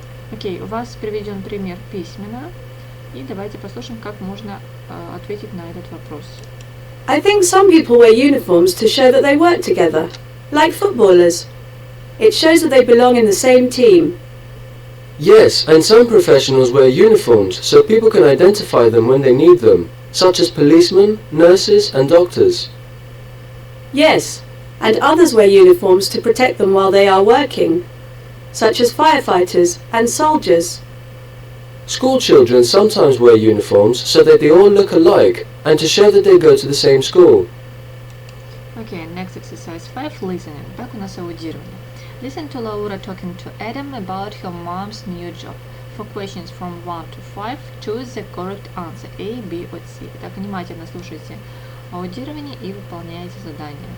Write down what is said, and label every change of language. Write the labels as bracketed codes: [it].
[ru] Окей, у вас приведен пример письменно. И давайте послушаем, как можно ответить на этот вопрос. [en] I think some people wear uniforms to show that they work together, like footballers. It shows that they belong in the same team. Yes, and some professionals wear uniforms so people can identify them when they need them, such as policemen, nurses and doctors. Yes, and others wear uniforms to protect them while they are working, such as firefighters and soldiers. School children sometimes wear uniforms so that they all look alike and to show that they go to the same school. Okay, next exercise 5, listening. [ru] Так, у нас аудирование. [en] Listen to Laura talking to Adam about her mom's new job. For questions from 1 to 5, choose the correct answer A, B or C. [ru] Так, внимательно слушайте аудирование и выполняйте задание.